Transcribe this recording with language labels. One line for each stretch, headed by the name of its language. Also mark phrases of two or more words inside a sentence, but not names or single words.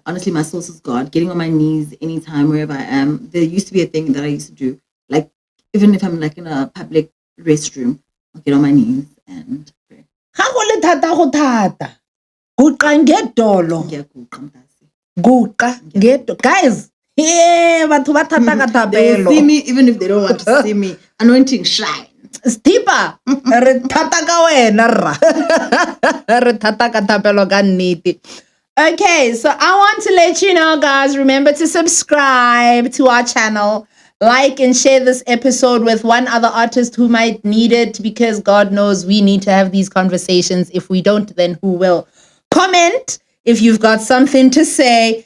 English: Honestly, my source is God. Getting on my knees anytime, wherever I am. There used to be a thing that I used to do. Like, even if I'm like in a public restroom, I'll get on my knees and pray. Guys,
Tswana: batho ba thata ka thapelo.
English: They will see me even if they don't want to see me. Anointing shine.
Tswana: Stipa, re thata ka wena rra. Re thata ka thapelo ka nnete.
English: Okay, so I want to let you know, guys, remember to subscribe to our channel, like and share this episode with one other artist who might need it, because God knows we need to have these conversations. If we don't, then who will? Comment if you've got something to say.